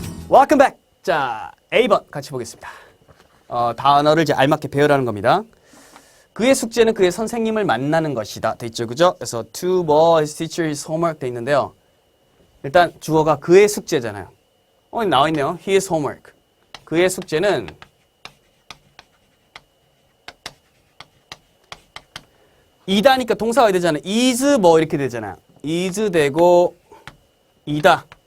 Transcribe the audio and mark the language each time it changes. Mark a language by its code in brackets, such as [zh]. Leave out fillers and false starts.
[en] Welcome back. [ko] 자, A번 같이 보겠습니다. 단어를 이제 알맞게 배우라는 겁니다. 그의 숙제는 그의 선생님을 만나는 것이다. 돼 있죠, 그죠? 그래서 [en] to his teacher his homework [ko] 돼 있는데요. 일단 주어가 그의 숙제잖아요. 나와 있네요. [en] his homework. [ko] 그의 숙제는 이다니까 동사가 되잖아요. is 뭐 이렇게 되잖아요. is 되고 이다.